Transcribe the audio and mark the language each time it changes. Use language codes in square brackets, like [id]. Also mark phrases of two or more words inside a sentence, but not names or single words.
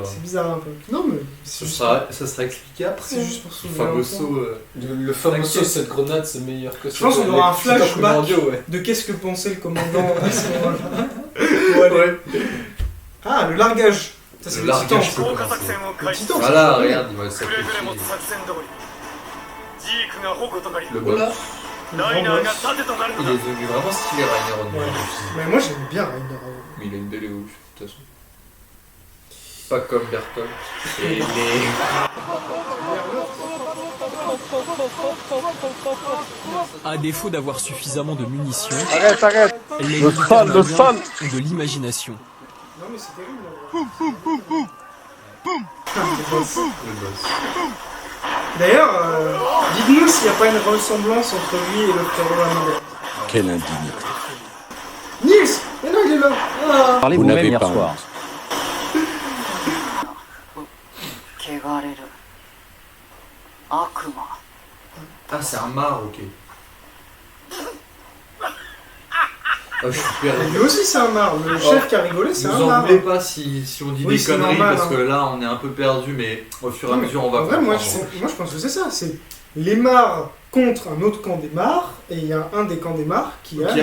[fr] C'est bizarre un peu. Non, mais c'est juste, Ça sera expliqué après. c'est juste pour Le soulever un fameux point. saut. Le fameux saut, T'inquiète. cette grenade, c'est meilleur que ça. Je pense qu'on aura un flashback Ouais. de qu'est-ce que pensait le commandant à ce moment-là. Bon, allez. Ah, le largage. Ça, c'est Le le titan. largage, [ja] 降下作戦を開始 [fr] Le titan, Voilà, c'est regarde, il va [ja] くれぐれも [fr] sacrifier [ja] 作戦通りジークが矛となり [fr] le Voilà. boss. [ja] ライナーが盾となるの [fr] Il [ja] だ [fr] est devenu vraiment stylé, Rainer Ron. Ouais. Mais moi, j'aimais bien Rainer avant. Mais il a une belle évolution, de toute façon. Pas comme Bertolt. Et les... À défaut d'avoir suffisamment de munitions, Arrête. les Le militaires sol, le maliens sol. ont de l'imagination. Non, mais c'est terrible. Là. le boss. D'ailleurs, dites-nous s'il n'y a pas une ressemblance entre lui et le frérot Amanda. Quelle indignité. Nils. Mais non, il est là. Ah. Parlez Vous vous-même n'avez hier pas soir. honte. [ja] 汚れる悪魔 [fr] Ah, c'est un mar, ok. Ah, je suis perdu. Lui aussi, c'est un mar. Le chef qui a rigolé, c'est Vous un en mar. voulez pas si on dit Oui, des c'est conneries, normal, parce hein. que là, on est un peu perdu, mais au fur et à Non, mais mesure, on va en vrai, moi, comprendre. je pense que c'est ça. C'est les mars contre un autre camp des mars, et il y a un des camps des mars qui a